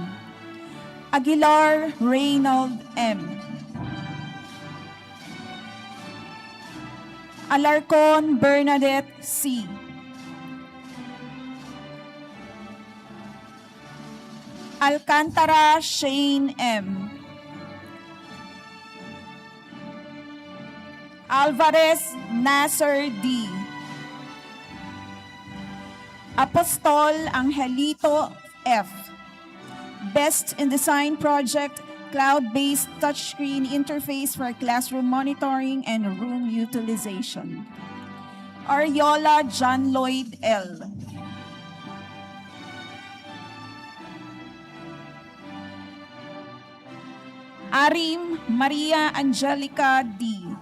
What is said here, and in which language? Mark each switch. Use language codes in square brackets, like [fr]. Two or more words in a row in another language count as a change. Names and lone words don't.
[en] Aguilar Reynold M. Alarcon Bernadette C. Alcantara Shane M. Alvarez Nasser D. Apostol Angelito F. Best in Design Project, Cloud-Based Touchscreen Interface for Classroom Monitoring and Room Utilization. Ariola John Lloyd L. Arim Maria Angelica D.